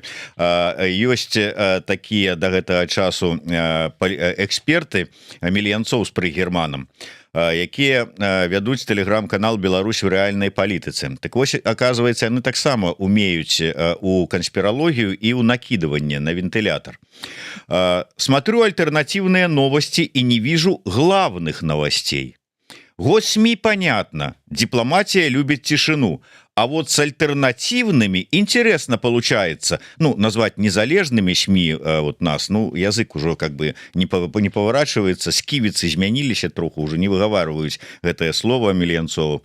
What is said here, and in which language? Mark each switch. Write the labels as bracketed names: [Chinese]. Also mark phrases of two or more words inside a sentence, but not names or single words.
[Belarusian] Ёсць такія да гэтага часу эксперты Мельянцоў з Прыгерманам, якія вядуць тэлеграм-канал Беларусь в рэальнай палітыцы. Так вось, оказывается, яны таксама умеюць у канспіралогію і ў накидыванне на вентилятор. [Russian] Смотрю альтернативные новости и не вижу главных новостей. Год СМИ понятно, дипломатия любит тишину, а вот с альтернативными интересно получается. Ну, назвать незалежными СМИ вот нас, ну, язык уже как бы не поворачивается, скивицы изменились троху, уже не выговаривают это слово Мельянцову.